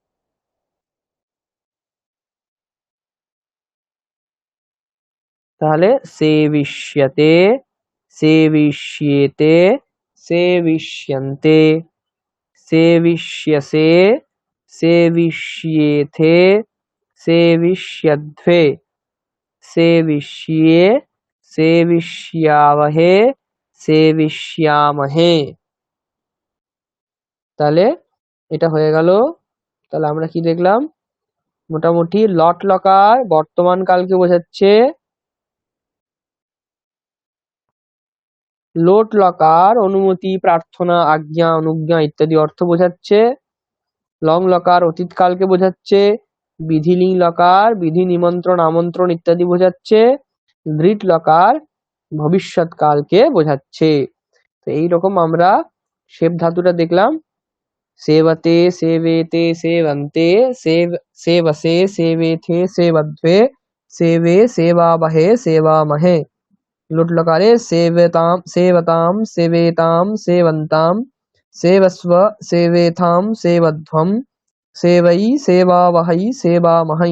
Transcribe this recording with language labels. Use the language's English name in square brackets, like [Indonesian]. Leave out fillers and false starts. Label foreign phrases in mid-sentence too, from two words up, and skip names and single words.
[Sanskrit] ताहले सेविष्यते, सेविष्येते, सेविष्यन्ते, सेविष्यसे, सेविष्येथे, सेविष्यध्वे, सेविष्ये, सेविष्यावहे, सेविष्यामहे। [Bangla] তাহলে এটা হয়ে গেল। তাহলে আমরা কি দেখলাম? মোটামুটি লট লকার বর্তমান কালকে বোঝাচ্ছে, লোট লকার অনুমতি, প্রার্থনা, আজ্ঞা, অনুজ্ঞা ইত্যাদি অর্থ বোঝাচ্ছে। লং লকার অতীতকালকে বোঝাচ্ছে। বিধিলিঙ্গ লকার বিধি, নিমন্ত্রণ, আমন্ত্রণ ইত্যাদি বোঝাচ্ছে। দৃঢ় লকার ভবিষ্যৎকালকে বোঝাচ্ছে। তো এইরকম আমরা শেপ ধাতুটা দেখলাম। [Sanskrit] सेवते, सेवेते, सेवन्ते, सेवसे, सेवेथे, सेवध्वे, सेवे, सेवावहे, सेवामहे। लुट लकारे सेवताम, सेवताम, सेवेताम, सेवन्ताम, सेवस्व, सेवेथाम, सेवध्वम, सेवई, सेवावहै, सेवामहै।